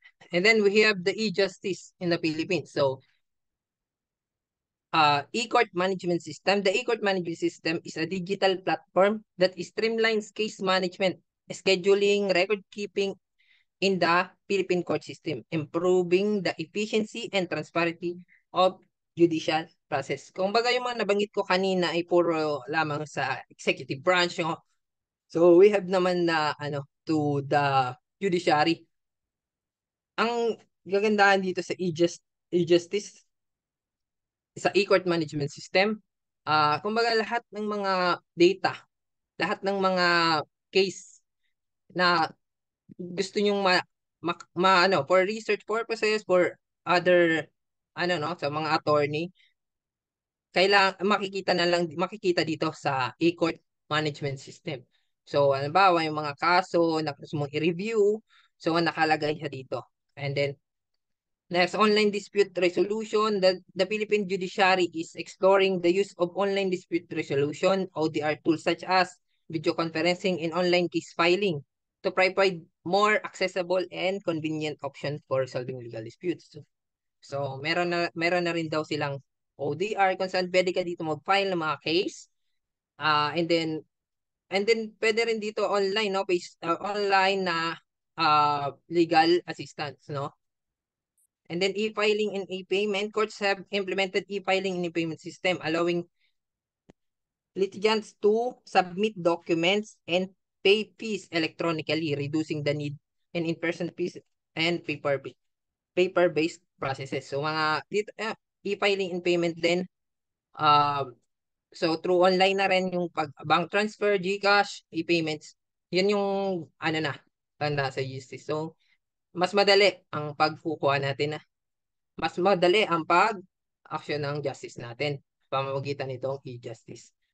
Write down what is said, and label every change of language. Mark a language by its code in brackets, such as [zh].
[en] And then we have the e-justice in the Philippines. So e-court management system. The e-court management system is a digital platform that streamlines case management, scheduling, record keeping in the Philippine court system, improving the efficiency and transparency of judicial process. [tl] Kung baga yung mga nabanggit ko kanina ay puro lamang sa executive branch. No? [en] So we have naman na to the judiciary. [tl] Ang gagandahan dito sa e-justice sa e-court management system, kumbaga lahat ng mga data, lahat ng mga case na gusto nyong for research purposes, for other sa mga attorney, kailangan makikita dito sa e-court management system. So, halimbawa, yung mga kaso na gusto mong i-review, so nakalagay siya dito. [en] And then next, online dispute resolution. The Philippine judiciary is exploring the use of online dispute resolution, ODR tools such as video conferencing and online case filing to provide more accessible and convenient option for resolving legal disputes. So meron na rin daw silang [tl] ODR kung saan pwede ka dito mag-file ng mga case. And then pwede rin dito online, no? Online na legal assistance, no? [en] And then e-filing and e-payment. Courts have implemented e-filing and e-payment system, allowing litigants to submit documents and pay fees electronically, reducing the need and in-person fees and paper-based processes. So mga e-filing and payment din. So through online na rin yung bank transfer, GCash, e-payments. [tl] Yan yung ano na, tanda sa justice. So mas madali ang pagkukuha natin na. Mas madali ang pag-action ng justice natin pamamagitan nitong e-justice.